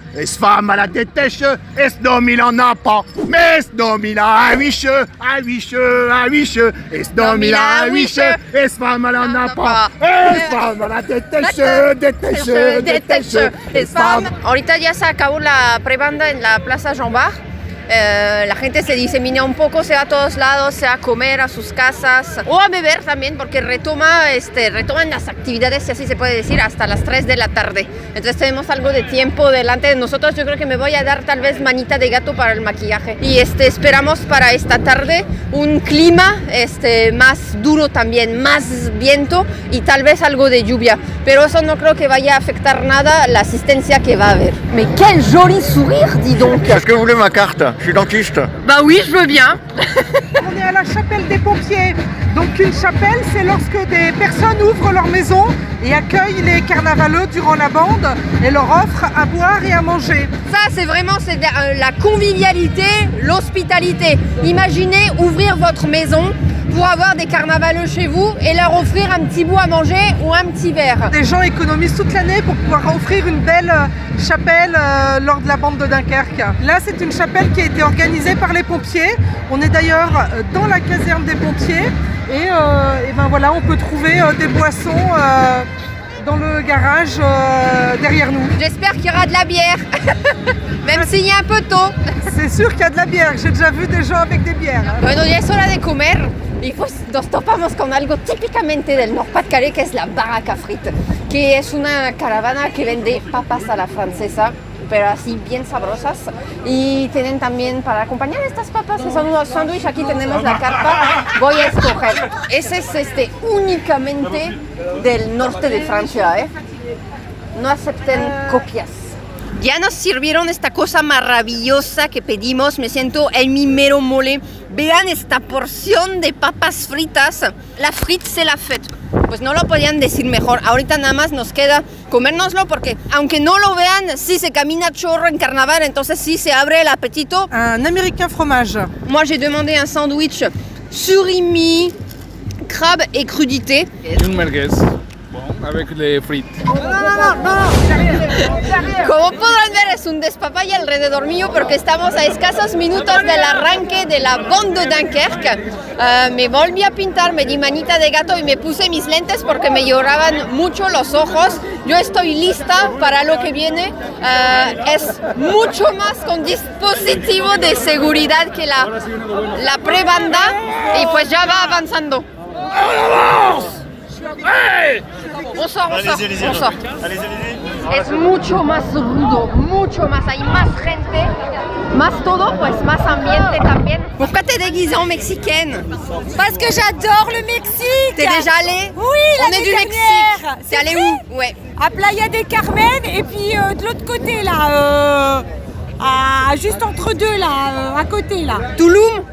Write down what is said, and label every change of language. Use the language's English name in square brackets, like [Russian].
[French] Es femme à la détèche, es nom il en a pas. Mais es nom il a un huiche, un huiche, un huiche. Es nom il a un huiche, es femme elle en a pas. Es femme à la détèche, détèche, détèche. Es femme. [Spanish] Ahorita ya se acabó la prebanda en la Plaza Jean Bart. La gente se disemina un poco, se va a todos lados, se va a comer a sus casas o a beber también, porque retoman las actividades, si así se puede decir, hasta las 3 de la tarde. Entonces tenemos algo de tiempo delante de nosotros. Yo creo que me voy a dar tal vez manita de gato para el maquillaje. Y esperamos para esta tarde un clima más duro también, más viento y tal vez algo de lluvia. Pero eso no creo que vaya a afectar nada la asistencia que va a haber. [French] Mais quel joli sourire, dis donc. Est-ce que vous voulez ma carte? Je suis dentiste. Bah oui, je veux bien. On est à la chapelle des pompiers. Donc une chapelle, c'est lorsque des personnes ouvrent leur maison et accueillent les carnavaleux durant la bande et leur offrent à boire et à manger. Ça, c'est vraiment la convivialité, l'hospitalité. Imaginez ouvrir votre maison pour avoir des carnavaleux chez vous et leur offrir un petit bout à manger ou un petit verre. Des gens économisent toute l'année pour pouvoir offrir une belle chapelle lors de la bande de Dunkerque. Là, c'est une chapelle qui a été organisée par les pompiers. On est d'ailleurs dans la caserne des pompiers et ben voilà, on peut trouver des boissons dans le garage derrière nous. J'espère qu'il y aura de la bière, même s'il est un peu tôt. C'est sûr qu'il y a de la bière, j'ai déjà vu des gens avec des bières. [Spanish] Bueno, ya es hora de comer y pues nos topamos con algo típicamente del Nord-Pas-de-Calais, que es la baraque à frites, que es una caravana que vende papas a la francesa, pero así bien sabrosas, y tienen también para acompañar estas papas, que son unos sándwiches. Aquí tenemos la carta, voy a escoger. Ese es únicamente del norte de Francia, no acepten copias. Ya nos sirvieron esta cosa maravillosa que pedimos, me siento en mi mero mole. Vean esta porción de papas fritas. [French] La frite c'est la fête. [Spanish] Pues no lo podían decir mejor. Ahorita nada más nos queda comérnoslo porque aunque no lo vean, sí se camina chorro en carnaval, entonces sí se abre el apetito. [French] Un américain fromage. Moi j'ai demandé un sandwich surimi, crabe et crudité. Une merguez, bon, avec les frites. [Spanish] Como podrán ver, es un despapalle alrededor mío porque estamos a escasos minutos del arranque de la bande de Dunkerque. Me volví a pintar, me di manita de gato y me puse mis lentes porque me lloraban mucho los ojos. Yo estoy lista para lo que viene. Es mucho más con dispositivo de seguridad que la prebanda y pues ya va avanzando. [French] On sort. [Spanish] Es mucho más rudo, mucho más, hay más gente, más todo, pues más ambiente también. [French] Pourquoi t'es déguisée en mexicaine? Parce que j'adore le Mexique. T'es déjà allée? Oui, on est du Mexique. T'es allée où? Ouais. À Playa del Carmen et puis de l'autre côté là, juste entre deux là, à côté là. Tulum?